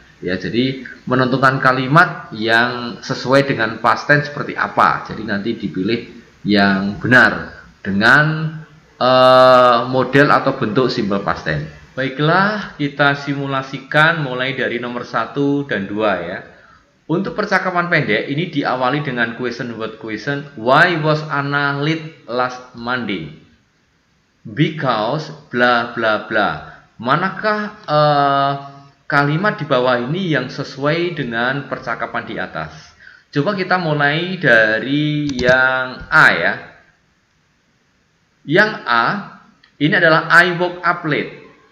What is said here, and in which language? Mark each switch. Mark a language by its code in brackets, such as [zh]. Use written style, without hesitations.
[id] Ya, jadi menentukan kalimat yang sesuai dengan past tense seperti apa. Jadi nanti dipilih yang benar dengan model atau bentuk simple past tense. Baiklah, kita simulasikan mulai dari nomor 1 dan 2 ya. Untuk percakapan pendek ini diawali dengan question word question. [en] Why was Anna late last Monday? Because bla bla bla. [id] Manakah kalimat di bawah ini yang sesuai dengan percakapan di atas? Coba kita mulai dari yang A ya. Yang A ini adalah [en] I woke up late.